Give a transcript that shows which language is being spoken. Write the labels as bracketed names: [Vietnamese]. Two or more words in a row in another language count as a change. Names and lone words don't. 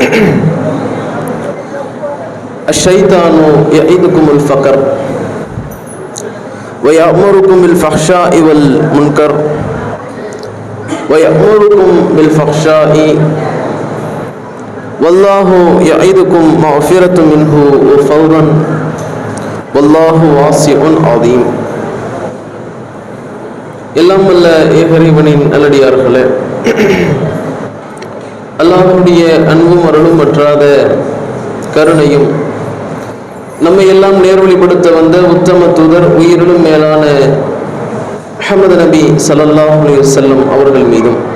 [Arabic] الشيطان يعيدكم الفقر ويأمركم بالفحشاء والمنكر ويأمركم بالفحشاء والله يعيدكم مغفرة منه وفضلا والله واسع عظيم. [Tamil] எல்லாம் வல்ல ஏகரிவனின் நல்லடியார்களே, அல்லாஹ்வுடைய அன்பும் அருளும் மற்றாத கருணையும் நம்மை எல்லாம் நேர்வழிப்படுத்த வந்த உத்தம தூதர் உயிரிலும் மேலான முஹம்மது நபி [Arabic] صلى الله عليه وسلم [Tamil] அவர்கள் மீதும்